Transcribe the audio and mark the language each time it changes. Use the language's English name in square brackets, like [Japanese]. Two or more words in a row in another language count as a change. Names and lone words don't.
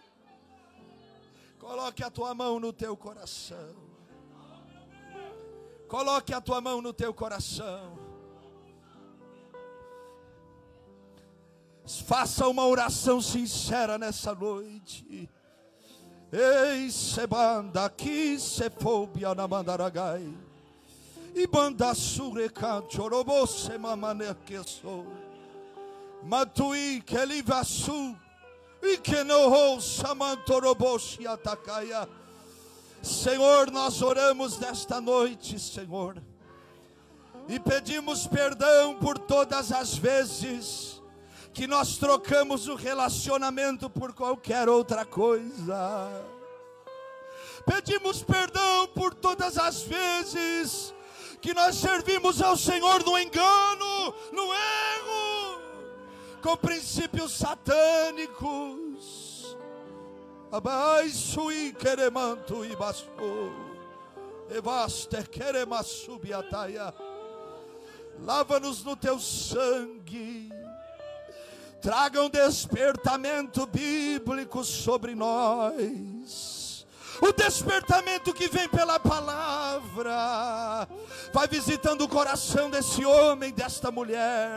[Portuguese] Coloque a tua mão no teu coração. Coloque a tua mão no teu coração. Faça uma oração sincera nessa noite. Ei, se banda aqui, se fobia na mandaragai. E banda sureca, chorobô, se mamane que sou. Matui que ele vasu. E que não samantorobô se atacaia. Senhor, nós oramos nesta noite, Senhor. E pedimos perdão por todas as vezes que nós trocamos o relacionamento por qualquer outra coisa. Pedimos perdão por todas as vezes que nós servimos ao Senhor no engano, no erro, com princípios satânicos. Abaixo e queremanto e basou, evaste queremasubiataia. Lava-nos no teu sangue. Traga um despertamento bíblico sobre nós. O despertamento que vem pela palavra. Vai visitando o coração desse homem, desta mulher.